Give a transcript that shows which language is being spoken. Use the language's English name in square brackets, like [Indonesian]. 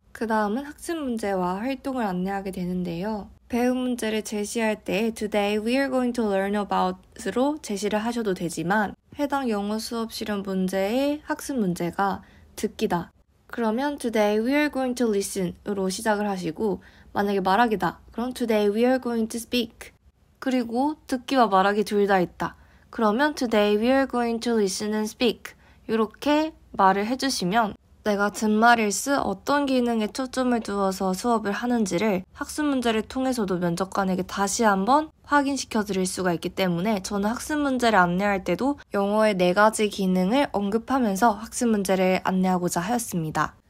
[Korean] 그 다음은 학습 문제와 활동을 안내하게 되는데요. 배움 문제를 제시할 때 [English] Today we are going to learn about [Korean] 으로 제시를 하셔도 되지만 해당 영어 수업 실현 문제의 학습 문제가 듣기다. 그러면 [English] Today we are going to listen [Korean] 으로 시작을 하시고 만약에 말하기다. 그럼 [English] Today we are going to speak. [Korean] 그리고 듣기와 말하기 둘 다 있다. 그러면 [English] Today we are going to listen and speak. [Korean] 이렇게 말을 해주시면 내가 듣말일스 어떤 기능에 초점을 두어서 수업을 하는지를 학습 문제를 통해서도 면접관에게 다시 한번 확인시켜 드릴 수가 있기 때문에 저는 학습 문제를 안내할 때도 영어의 4가지 기능을 언급하면서 학습 문제를 안내하고자 하였습니다.